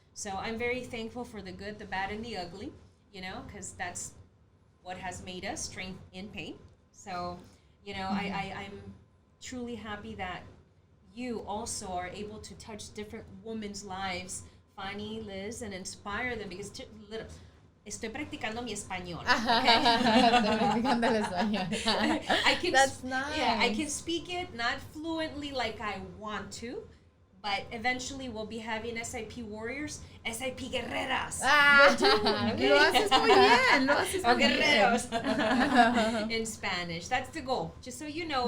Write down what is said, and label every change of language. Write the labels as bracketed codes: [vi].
[en] So I'm very thankful for the good, the bad, and the ugly, you know, because that's what has made us strength in pain. So, you know, I'm truly happy that you also are able to touch different women's lives, Fanny, Liz, and inspire them because [es] estoy practicando mi español. [en] Okay? [es] Estoy practicando el español. [en] That's nice. Yeah, I can speak it not fluently like I want to, but eventually we'll be having SIP warriors, SIP guerreras. [es] Okay? Lo haces muy bien. Lo haces muy [en] Guerreros in Spanish. That's the goal. Just so you know,